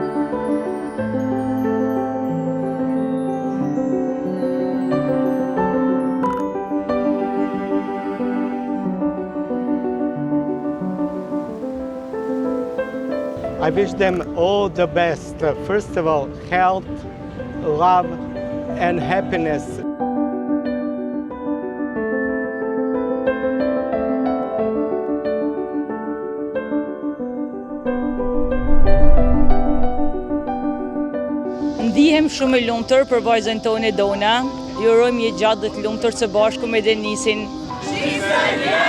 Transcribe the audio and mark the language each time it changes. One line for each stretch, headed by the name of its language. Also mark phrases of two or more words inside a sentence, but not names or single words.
English: I wish them all the best. First of all, health, love, and happiness.
Albanian: Ndihem shumë e lumtur për vajzën tonë Dona. Ju urojmë një gjatë të lumtur së bashku me Denisin.